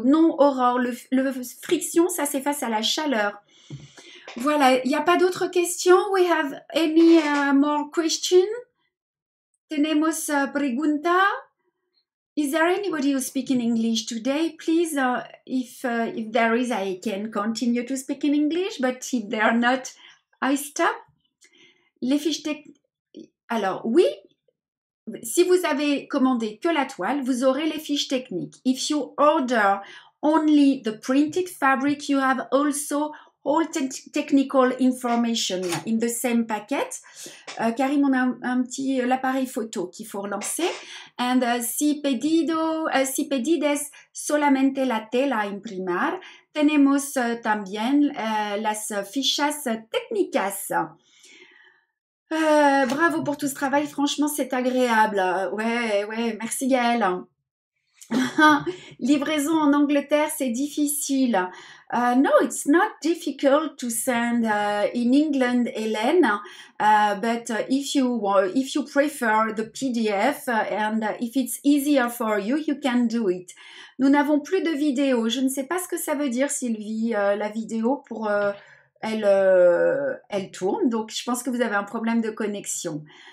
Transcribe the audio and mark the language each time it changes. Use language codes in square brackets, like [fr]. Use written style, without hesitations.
[fr] Non, Aurore, le friction, ça s'efface à la chaleur. Voilà, il n'y a pas d'autres questions? [en] We have any more questions? [es] Tenemos pregunta? [en] Is there anybody who speaks in English today? Please, if there is, I can continue to speak in English, but if there are not, I stop. [fr] Les fiches techniques. Alors, oui, si vous avez commandé que la toile, vous aurez les fiches techniques. [en] If you order only the printed fabric, you have also all technical information in the same packet. [fr] Karim, on a un petit l'appareil photo qu'il faut relancer. [es] And si pedides solamente la tela a imprimar, tenemos también las fichas técnicas. [fr] Bravo pour tout ce travail, franchement c'est agréable. Ouais, merci Gaëlle. Livraison en Angleterre, c'est difficile. [en] No, it's not difficult to send in England, Hélène. But if you prefer the PDF and if it's easier for you, you can do it. [fr] Nous n'avons plus de vidéo. Je ne sais pas ce que ça veut dire, Sylvie, la vidéo pour elle tourne. Donc, je pense que vous avez un problème de connexion.